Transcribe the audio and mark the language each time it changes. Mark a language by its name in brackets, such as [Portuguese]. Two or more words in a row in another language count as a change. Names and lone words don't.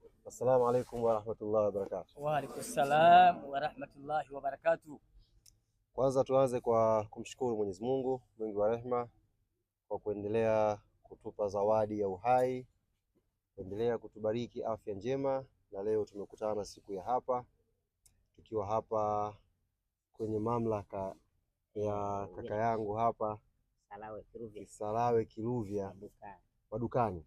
[Arabic] السلام عليكم ورحمة الله وبركاته. وعليكم السلام ورحمة الله وبركاته. [Swahili] Kwanza tuanze kwa kumshukuru Mwenyezi Mungu mwingi wa rehema kwa kuendelea kutupa zawadi ya uhai, kuendelea kutubariki afya njema, na leo tumekutana siku ya hapa tukiwa hapa kwenye mamlaka ya kaka yangu hapa Salawe Kiluvya Madukani.